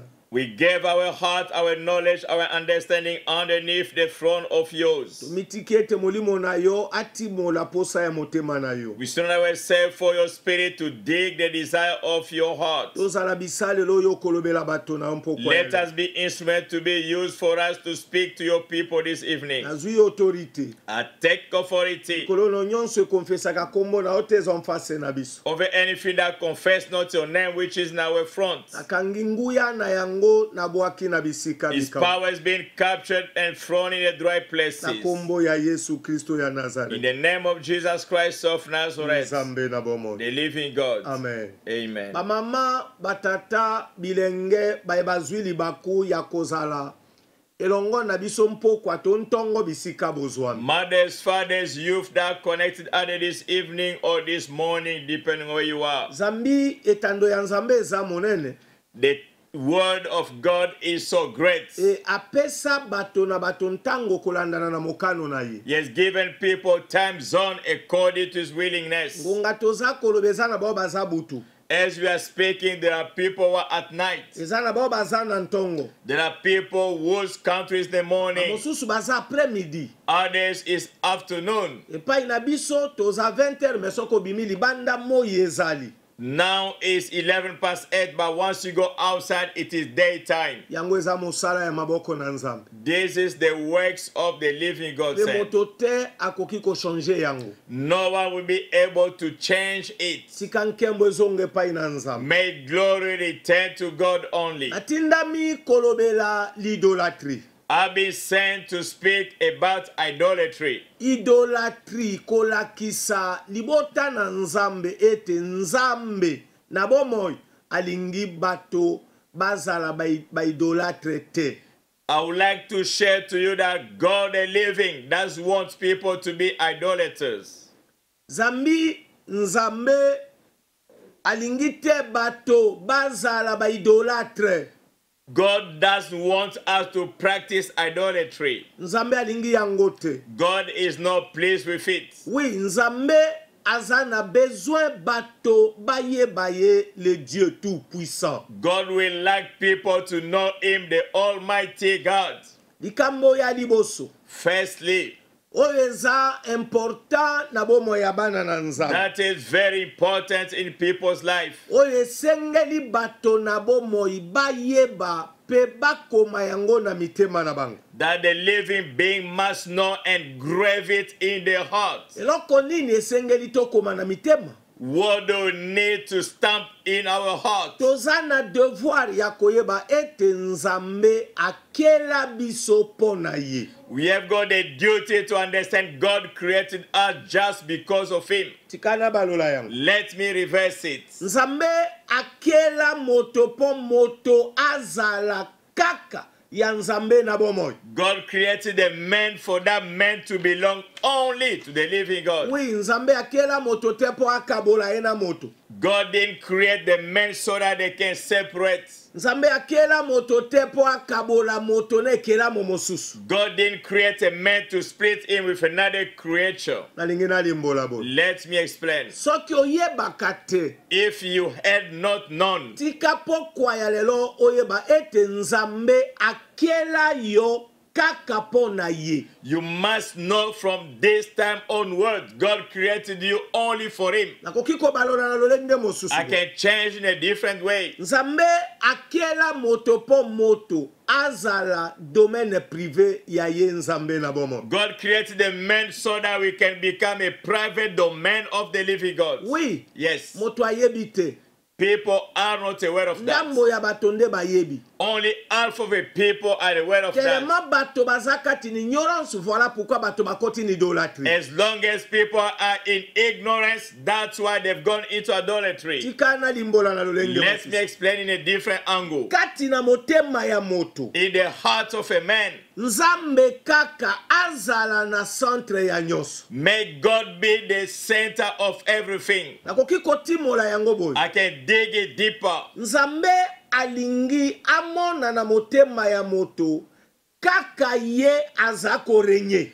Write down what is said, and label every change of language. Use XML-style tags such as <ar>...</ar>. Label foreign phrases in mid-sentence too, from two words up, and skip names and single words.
<en>We gave our heart, our knowledge, our understanding underneath the throne of yours.</en> <ln>tomitiki ete molimo na yo atimola posa ya motema na yo.</ln> <en>We surrender ourselves for your spirit to dig the desire of your heart.</en> <ln>tozala bisalelo oyo okolobela bato na yo mpokwa</ln> <en>Let us be instruments to be used for us to speak to your people this evening.</en> <ln>nazwi autorité</ln> <en>I take authority</en> <ln>kolono nyonso ekonfesaka kombo na yo te eza mfase na biso.</ln> <en>over anything that confess not your name which is in our front.</en> <ln>nakangi nguya na yango nabwaki na bisika</ln> <en>His</en> <ln>bikamu.</ln> <en>power is being captured and thrown in the dry</en> <ln>na</ln> <en>places.</en> <ln>kombo ya yesu kristo ya</ln> <en>In nazareth the name of Jesus Christ of Nazareth,</en> <ln>nzambe na bomoi.</ln> <en>the living God.</en> <ln>amen.</ln> <en>Amen.</en> <ln>bamama batata bilenge baye bazwi libaku ya kozala elongo na biso mpokwa to ntongo bisika bozwami.</ln> <en>Mothers, fathers, youth that connected either this evening or this morning, depending where you are.</en> <ln>zambi etando ya nzambe eza monene</ln> <en>The word of God is so great.</en> <ln>apesa bato na bato ntango kolandana na mokano na ye.</ln> <en>He has given people time zone according to his willingness.</en> <ln>ngonga toza koloba eza na bao baza butu,</ln> <en>As we are speaking, there are people who are at night.</en> <ln>eza na bao baza na ntongo,</ln> <en>There are people whose country is the morning.</en> <ln>mosusu baza</ln> <fr>après midi.</fr> <en>Others is afternoon.</en> <ln>epai na biso toza 20h me soko bimi libanda moi ezali.</ln> <en>Now is 11 past 8, but once you go outside, it is daytime.</en> <ln>yango eza mosala ya maboko na nzambe.</ln> <en>This is the works of the living God.</en> <ln>pe</ln> <en>Said.</en> <ln>moto te akoki kochange yango.</ln> <en>No one will be able to change it.</en> <ln>sika nkembo ezonga epai na nzambe.</ln> <en>May glory return to God only.</en> <ln>natindami kolobela l'idolatrie.</ln> <en>I've been sent to speak about idolatry.</en> <ln>idolatrie kolakisa libota na nzambe ete nzambe na bomoi alingi bato bazala baidolatre te.</ln> <en>I would like to share to you that God the living does want people to be idolaters.</en> <ln>nzambe alingi te bato bazala baidolatre.</ln> <en>God doesn't want us to practice idolatry.</en> <ln>nzambe alingi yango te.</ln> <en>God is not pleased with it.</en> <ln>oui, nzambe aza na besoin bato bayeba ye</ln> <fr>le Dieu tout puissant.</fr> <en>God will like people to know him, the Almighty God.</en> <ln>likambo ya liboso</ln> <en>Firstly,</en> <ln>oyo eza important na bomo ya bana na nzambe.</ln> <en>that is very important in people's life.</en> <ln>oyo esengeli bato na bomoi bayeba pe bakoma yango na mitema na bango.</ln> <en>That the living being must know and grave it in their heart.</en> <ln>eloko nini esengeli tokoma na mitema?</ln> <en>What do we need to stamp in our heart?</en> <ln>toza na devoir ya koyeba ete nzambe akela biso mpo na ye.</ln> <en>We have got a duty to understand God created us just because of him.</en> <ln>tikana balola yango.</ln> <en>Let me reverse it.</en> <ln>nzambe akela moto mpo moto azala kaka ya nzambe na bomoi.</ln> <en>God created a man for that man to belong only to the living God.</en> <ln>oui, nzambe akela moto te mpo akabola ye na moto.</ln> <en>God didn't create the man so that they can separate.</en> <ln>nzambe akela moto te mpo akabola moto na ekelamo mosusu.</ln> <en>God didn't create a man to split him with another creature.</en> <ln>nalingi nalimbola boye.</ln> <en>Let me explain.</en> <ln>soki oyebaka te,</ln> <en>If you had not known,</en> <ln>tika pokwa ya lelo oyeba ete nzambe akela yo kaka mpo na ye.</ln> <en>you must know from this time onward, God created you only for him.</en> <ln>nakoki kobalola na lolenge mosusu</ln> <en>I</en> <ln>boye.</ln> <en>can change in a different way.</en> <ln>nzambe akela moto mpo moto azala</ln> <fr>domaine privé</fr> <ln>ya ye nzambe na bomo.</ln> <en>God created the man so that we can become a private domain of the living God.</en> <ln>oui,</ln> <en>Yes,</en> <ln>moto ayebi te.</ln> <en>people are not aware of that.</en> <ln>ndambo ya bato nde bayebi.</ln> <en>Only half of the people are aware of that.</en> <ln>telema bato baza kati ni ignorance,</ln> <fr>voilà pourquoi</fr> <ln>bato bakoti ni idolatrie.</ln> <en>As long as people are in ignorance, that's why they've gone into idolatry.</en> <ln>tika na limbola na lolenge</ln> <en>Let me</en> <ln>mosusu.</ln> <en>explain in a different angle.</en> <ln>kati na motema ya moto</ln> <en>In the heart of a man,</en> <ln>nzambe kaka azala na centre ya nyonso.</ln> <en>may God be the center of everything.</en> <ln>nakoki kotimola yango boye.</ln> <en>I can dig it deeper.</en> <ln>nzambe alingi amona na motema ya moto kaka ye aza korenye.</ln>